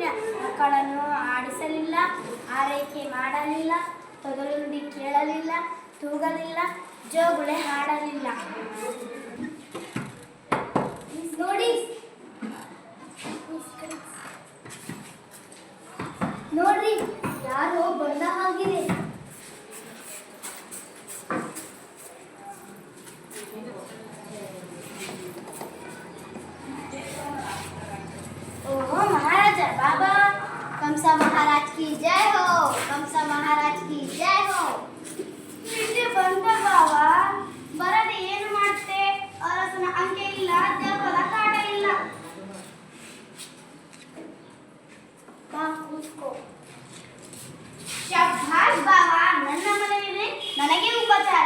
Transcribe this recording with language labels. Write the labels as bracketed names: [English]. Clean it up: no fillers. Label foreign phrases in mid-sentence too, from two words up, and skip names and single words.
[Kannada] ಮಕ್ಕಳನ್ನು ಆಡಿಸಲಿಲ್ಲ, ಆರೈಕೆ ಮಾಡಲಿಲ್ಲ, ತೊದಲುಂಡಿ ಕೇಳಲಿಲ್ಲ, ತೂಗಲಿಲ್ಲ, ಜೋಗುಳೆ ಹಾಡಲಿಲ್ಲ. ನೋಡಿ ನೋಡ್ರಿ ಯಾರೋ ಬಂದ ಹಾಗಿದೆ. [Hindi] ओहो महाराज बाबा, कंसा महाराज की जय हो, कंसा महाराज की जय हो. [Kannada] ಇಲ್ಲಿ ಬಂದ ಬಾವ ಬರದೆ ಏನು ಮಾಡ್ತೆ? ಅರಸನ ಅಂಕೆ ಇಲ್ಲ, ದೆಪ್ಪದ ಕಾಟ ಇಲ್ಲ. ಬಾ ಕೂತ್ಕೋ. ಶಭಾಷ್ ಬಾವ, ನನ್ನ ಮನೆಯಲ್ಲಿ ನನಗೆ ಉಪಚಾರ.